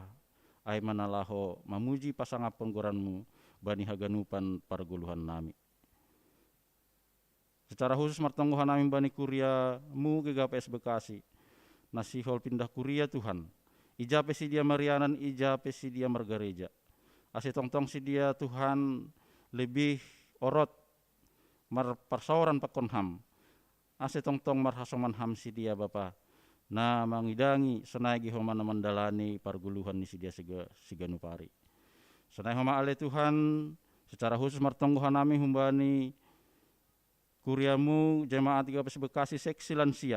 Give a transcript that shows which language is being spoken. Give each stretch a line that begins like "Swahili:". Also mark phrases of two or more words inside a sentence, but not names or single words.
Batak Simalungun: Ai manalaho mamuji pasangap penggoranmu bani haganupan parguluhan nami.
Indonesian: Secara khusus
Batak Simalungun: martonggohan nami bani kuriamu GKPS Bekasi. Nasihol pindah kuria Tuhan. Ijape si dia Marianan, ijape si dia Margareja. Ase tong-tong si dia Tuhan lebih orot marparsauran pakon ham. Ase tong-tong marhasoman ham si dia Bapa. Na mangidangi senai homa na mandalani parguluhan ni si dia siganupari. Senai homa ale Tuhan
Indonesian: secara khusus
Batak Simalungun: martonggohan nami humbani kuriamu jemaat GKPS Bekasi seksi lansia.